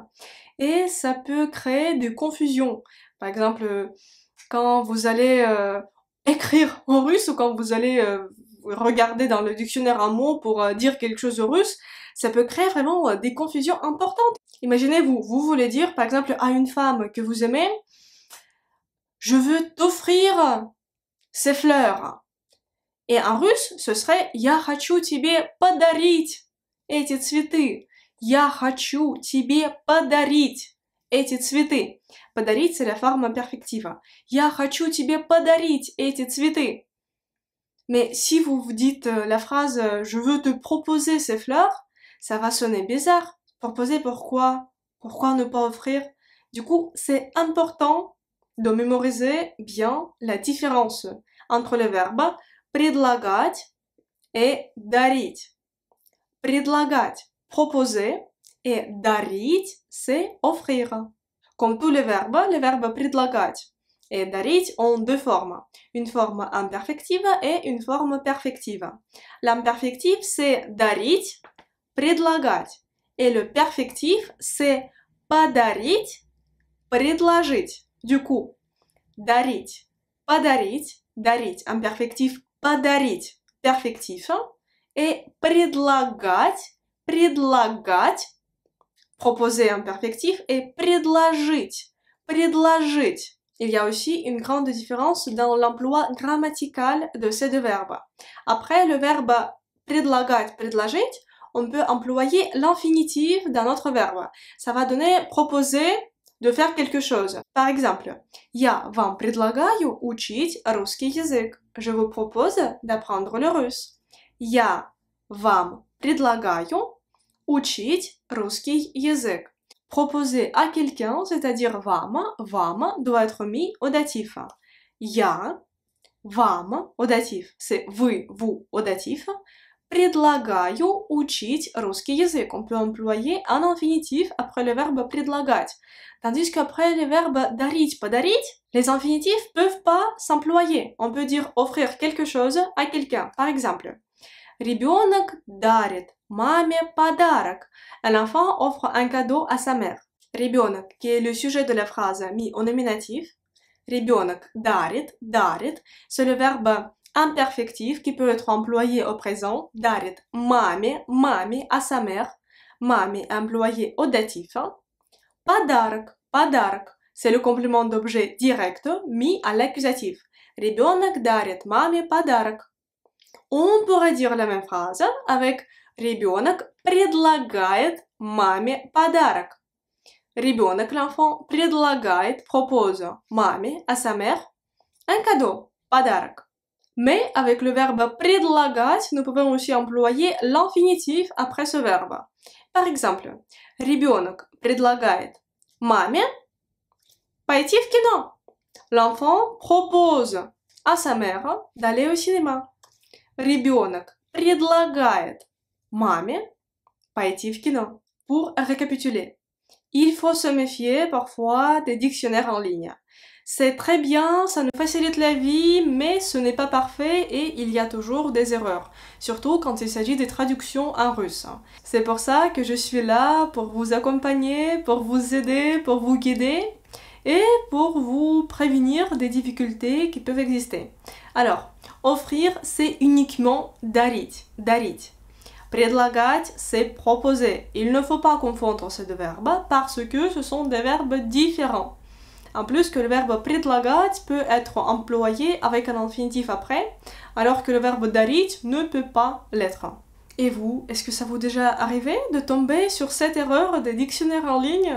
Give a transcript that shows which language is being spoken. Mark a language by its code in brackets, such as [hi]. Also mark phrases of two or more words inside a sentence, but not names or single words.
[fr] Et ça peut créer des confusions. Par exemple, quand vous allez écrire en russe ou quand vous allez regarder dans le dictionnaire un mot pour dire quelque chose en russe, ça peut créer vraiment des confusions importantes. Imaginez, vous voulez dire par exemple à une femme que vous aimez, je veux t'offrir ces fleurs. Et en russe, ce serait [ru] я хочу тебе подарить эти цветы. Я хочу тебе подарить эти цветы. Подарить, [fr] c'est la forme perfective. [ru] Я хочу тебе подарить эти цветы. [fr] Mais si vous vous dites la phrase je veux te proposer ces fleurs, ça va sonner bizarre. Proposer pourquoi? Pourquoi ne pas offrir? Du coup, c'est important de mémoriser bien la différence entre le verbe предлагать et дарить. [ru] Предлагать, [fr] proposer, et дарить, c'est offrir. Comme tous les verbes предлагать et дарить ont deux formes. Une forme imperfective et une forme perfective. L'imperfective, c'est [ru] дарить, предлагать. [fr] Et le perfectif, c'est [ru] подарить, предложить. [fr] Du coup, [ru] дарить, подарить, дарить, imperfectif, подарить, [fr] perfectif. Et предлагать, proposer imperfectif, et предложить. Il y a aussi une grande différence dans l'emploi grammatical de ces deux verbes. Après le verbe [ru] предлагать, предложить, [fr] on peut employer l'infinitif d'un autre verbe. Ça va donner proposer de faire quelque chose. Par exemple, [ru] я вам предлагаю учить русский язык. [fr] Je vous propose d'apprendre le russe. [ru] Я вам предлагаю учить русский язык. [fr] Proposer à quelqu'un, c'est-à-dire вам doit être mis au datif. [ru] Я вам, [fr] au datif, c'est vous, au datif. [ru] Предлагаю учить русский язык. [fr] On peut employer un infinitif après le verbe предлагать. Tandis qu'après le verbe [ru] дарить, подарить, [fr] les infinitifs peuvent pas s'employer. On peut dire offrir quelque chose à quelqu'un. Par exemple, [ru] ребенок дарит маме подарок. [fr] L'enfant offre un cadeau à sa mère. Ребенок, qui est le sujet de la phrase mis au nominatif. [ru] Ребенок дарит, [fr] c'est le verbe imperfectif qui peut être employé au présent. [ru] Дарит маме, [fr] à sa mère. Маме employé au datif. Подарок, c'est le complément d'objet direct mis à l'accusatif. [ru] Ребенок дарит маме подарок. [fr] On pourrait dire la même phrase avec [ru] ребенок предлагает маме подарок. Ребенок, [fr] l'enfant, предлагает, propose маме, à sa mère, un cadeau, подарок. Mais avec le verbe предлагать, nous pouvons aussi employer l'infinitif après ce verbe. Par exemple, [ru] ребенок предлагает маме пойти в кино. [fr] L'enfant propose à sa mère d'aller au cinéma. [ru] Ребенок предлагает маме пойти в кино. [fr] Pour récapituler, il faut se méfier parfois des dictionnaires en ligne. C'est très bien, ça nous facilite la vie, mais ce n'est pas parfait et il y a toujours des erreurs, surtout quand il s'agit des traductions en russe. C'est pour ça que je suis là pour vous accompagner, pour vous aider, pour vous guider et pour vous prévenir des difficultés qui peuvent exister. Alors, offrir, c'est uniquement [ru] дарить, дарить. Предлагать, [fr] c'est proposer. Il ne faut pas confondre ces deux verbes parce que ce sont des verbes différents. En plus que le verbe предлагать peut être employé avec un infinitif après, alors que le verbe дарить ne peut pas l'être. Et vous, est-ce que ça vous est déjà arrivé de tomber sur cette erreur des dictionnaires en ligne?